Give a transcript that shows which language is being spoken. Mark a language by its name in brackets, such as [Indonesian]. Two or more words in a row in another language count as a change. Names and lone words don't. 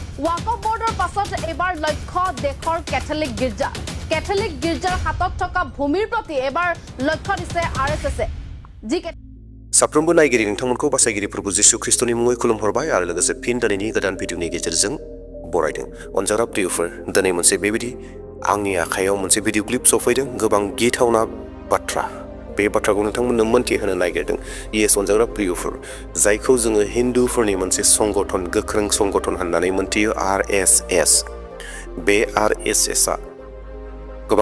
[Assamese] ওয়াকফ বোৰ্ডৰ পাছত এবাৰ লক্ষ্য দেশৰ কেথলিক গীৰ্জাৰ হাতত থকা ভূমিৰ প্ৰতি এবাৰ লক্ষ্য দিছে RSS যি [Bodo] साफ्रोमबो नायगिरि नोंथांमोनखौ बासायगिरिफोरखौ जिसु ख्रिस्टनि मुङै खुलुमहरबाय आरो लोगोसे फिन दिनैनि गोदान भिडिअनि गेजेरजों बरायदों अनजाग्रा प्रियफोर दिनै मोनसे बेबायदि आंनि आखायाव मोनसे [English] video clip [Bodo] सफैदों गोबां गिथावना बाथ्रा बे बाथ्राखौ नोंथांमोननो मोनथिहोनो नागिरदों येस अनजाग्रा प्रियफोर जायखौ जोङो हिन्दुफोरनि मोनसे संगठन गोख्रों संगठन होननानै मोनथियो RSS बे RSS आ गोबां